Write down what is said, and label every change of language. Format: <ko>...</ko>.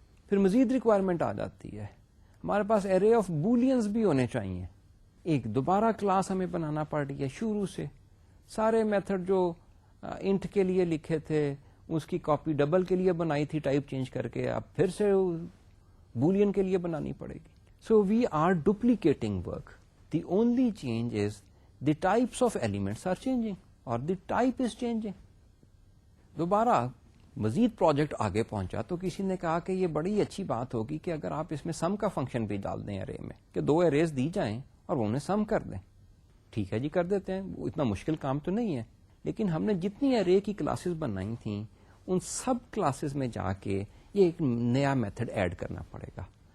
<ur>پھر مزید ریکوائرمنٹ آ جاتی ہے, ہمارے پاس array آف بولینز بھی ہونے چاہیے. ایک دوبارہ کلاس ہمیں بنانا پڑ رہی ہے شروع سے. سارے میتھڈ جو انٹ کے لیے لکھے تھے اس کی کاپی ڈبل کے لیے بنائی تھی ٹائپ چینج کر کے, اب پھر سے بولین کے لیے بنانی پڑے گی.</ur> <en>So we are duplicating work. The only change is the types of elements are changing or the type is changing.</en> <ur>دوبارہ مزید پروجیکٹ آگے پہنچا تو کسی نے کہا کہ یہ بڑی اچھی بات ہوگی کہ اگر آپ اس میں سم کا فنکشن بھی ڈال دیں ارے میں, کہ 2 اریز دی جائیں اور وہ انہیں سم کر دیں. ٹھیک ہے جی, کر دیتے ہیں, وہ اتنا مشکل کام تو نہیں ہے. لیکن ہم نے جتنی ارے کی کلاسز بنائی تھیں ان سب کلاسز میں جا کے یہ ایک نیا میتھڈ ایڈ کرنا پڑے گا.</ur>